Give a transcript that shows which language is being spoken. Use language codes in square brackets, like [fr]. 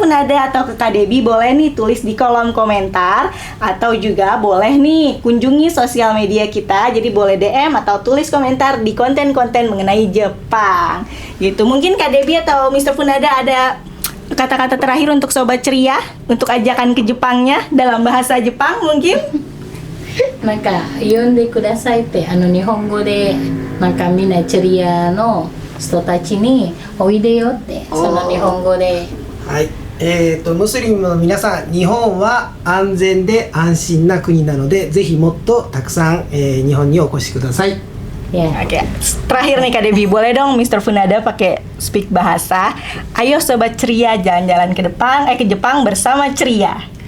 [id] Funada atau ke Kak Debbie, boleh nih tulis di kolom komentar atau juga boleh nih kunjungi sosial media kita. Jadi boleh DM atau tulis komentar di konten-konten mengenai Jepang. Gitu. Mungkin Kak Debbie atau Mr. Funada ada kata-kata terakhir untuk sobat ceria untuk ajakan ke Jepangnya dalam bahasa Jepang mungkin? [ja] なんか呼んでくださいって日本語でなんかみんなチェリアの人たちにおいでよってその日本語で。はい。ムスリムの皆さん、日本は安全で安心な国なので、ぜひもっとたくさん、日本にお越しください。 [id] Oke. Terakhir nih Kak Debbie, boleh dong Mr. Funada pakai speak bahasa. Ayo sobat ceria jalan-jalan ke Jepang bersama ceria.